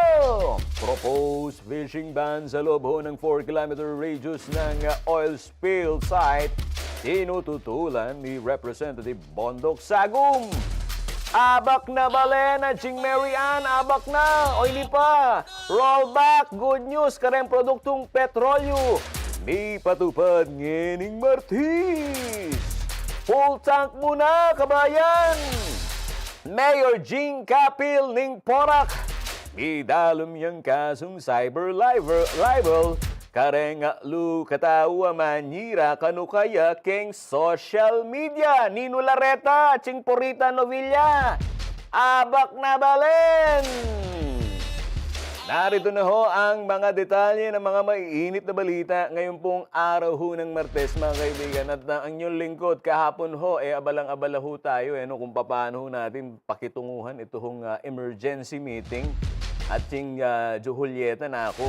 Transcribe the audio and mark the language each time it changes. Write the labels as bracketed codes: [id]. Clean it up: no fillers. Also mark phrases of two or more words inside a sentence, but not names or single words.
[en] Proposed fishing ban [tl] sa loob ho ng 4-kilometer radius ng oil spill site, tinututulan ni Representative Bondok Sagum. [pam] Abak na balena, Ching Mary Ann, abak na, o hindi pa. Rollback, [en] good news, [pam] kareng produktong petrolyo. Ni patupad ngening Martis. [en] Full tank [tl] muna, kabayan. [pam] Mayor Jing Kapil ning Porac. Idalom yung kasong [en] cyber libel. [pam] Kareng lu katawa manira kanukaya keng social media. Nino Lareta, Ching Porita Novilla. Abak na balen. [tl] Narito na ho ang mga detalye ng mga maiinit na balita ngayon pong araw ho ng Martes, mga kaibigan. At ang inyong lingkod kahapon ho, abalang-abala ho tayo kung paano ho natin pakitunguhan ito hong [en] emergency meeting [tl] at yung Julieta na ako.